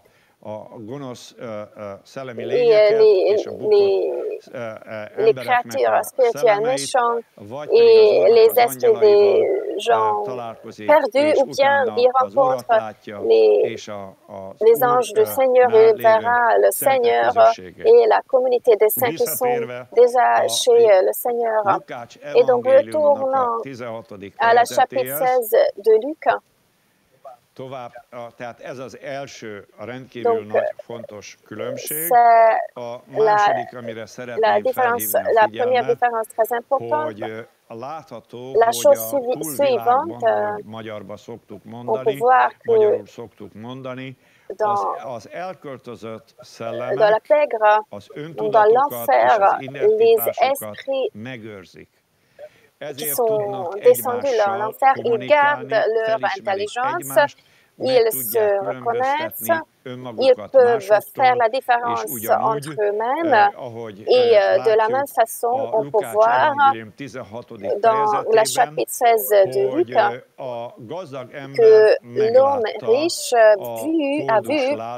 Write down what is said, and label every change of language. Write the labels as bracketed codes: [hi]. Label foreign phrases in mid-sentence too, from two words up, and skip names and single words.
[fr] Les créatures spirituelles méchantes et les esprits des gens perdus, ou bien il rencontre les anges du Seigneur et il verra le Seigneur et la communauté des saints qui sont déjà chez le Seigneur. Et donc, retournant à la chapitre 16 de Luc. [hu] Tehát ez az első rendkívül nagy fontos különbség. A második, amire szeretném felhívni a figyelmet, hogy látható, hogy a túlvilágban, ahogy magyarba szoktuk mondani, magyarul szoktuk mondani, az elköltözött szellemek az öntudatukat és az identitásukat megőrzik. [fr] Qui sont descendus dans l'enfer, ils gardent leur intelligence, ils se reconnaissent, ils peuvent faire la différence entre eux-mêmes et de la même façon, on peut voir dans la chapitre 16 de Luc que l'homme riche a vu